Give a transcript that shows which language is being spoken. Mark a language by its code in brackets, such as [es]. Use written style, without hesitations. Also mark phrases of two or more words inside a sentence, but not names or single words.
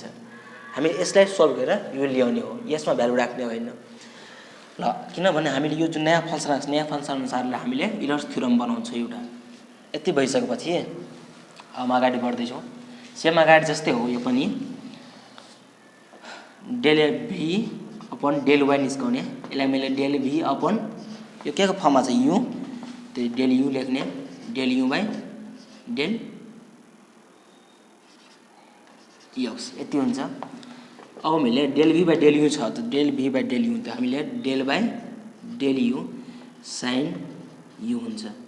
[ne] हामी यसलाई सल्भ गरेर यो ल्याउने हो यसमा भ्यालु राख्ने होइन ल किनभने हामीले यो जुन नयाँ फंक्सन अनुसारले हामीले इलर्स थ्योरम बनाउँछौँ एउटा। यति भइसकेपछि हम अगाडि बढ्दैछौँ। सेम अगाडि जस्तै हो यो पनि [en] del v upon del y [ne] निस्काउने। यसलाई मैले [en] del v upon [ne] यो के को फर्ममा छ u, त्यो डेल u लेख्ने, [en] del u by del x [ne] यति हुन्छ। अब हामीले [en] del v by del u [ne] छ त [en] del v by del u [ne] त हामीले [en] del by del u sin u [ne] हुन्छ।